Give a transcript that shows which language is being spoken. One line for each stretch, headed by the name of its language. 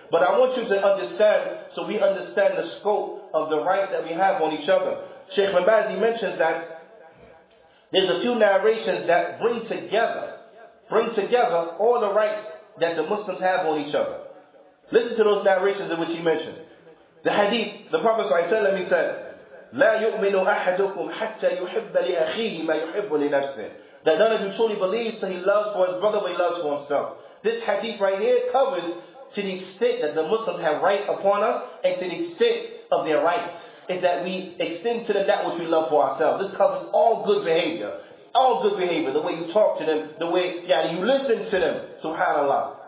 English: But I want you to understand, so we understand the scope of the rights that we have on each other. Sheikh Mabazi mentions that there's a few narrations that bring together all the rights that the Muslims have on each other. Listen to those narrations in which he mentioned. The hadith, the Prophet ﷺ, he said,
Arabic: لا يؤمن أحدكم حتى يحب لأخيه ما يحب لنفسه.
English: That none of you truly believes till he loves for his brother what he loves for himself. This hadith right here covers to the extent that the Muslims have right upon us, and to the extent of their rights is that we extend to them that which we love for ourselves. This covers all good behavior. All good behavior, the way you talk to them, the way you listen to them, subhanAllah.